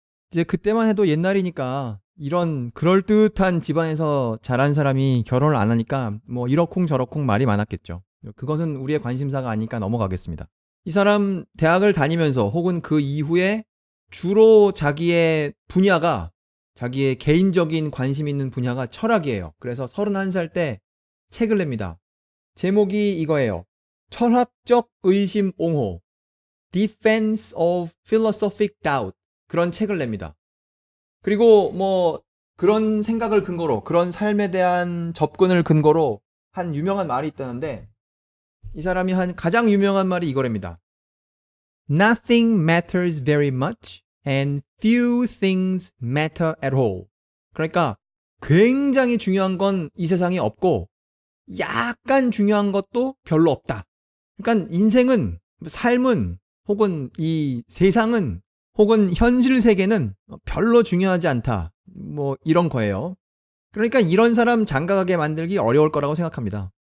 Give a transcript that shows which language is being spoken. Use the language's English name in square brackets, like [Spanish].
[Korean] 이제 그때만 해도 옛날이니까 이런 그럴듯한 집안에서 자란 사람이 결혼을 안 하니까 뭐 이러쿵 저러쿵 말이 많았겠죠. 그것은 우리의 관심사가 아니니까 넘어가겠습니다. 이 사람 대학을 다니면서 혹은 그 이후에 주로 자기의 분야가, 자기의 개인적인 관심 있는 분야가 철학이에요. 그래서 31살 때 책을 냅니다. 제목이 이거예요. 철학적 의심 옹호, [English] Defense of Philosophic Doubt. [Korean] 그런 책을 냅니다. 그리고 뭐 그런 생각을 근거로, 그런 삶에 대한 접근을 근거로 한 유명한 말이 있다는데, 이 사람이 한 가장 유명한 말이 이거랍니다. [English] Nothing matters very much and few things matter at all. [Korean] 그러니까 굉장히 중요한 건 이 세상에 없고 약간 중요한 것도 별로 없다. 그러니까 인생은, 삶은, 혹은 이 세상은, 혹은 현실 세계는 별로 중요하지 않다. 뭐 이런 거예요. 그러니까 이런 사람 장가가게 만들기 어려울 거라고 생각합니다.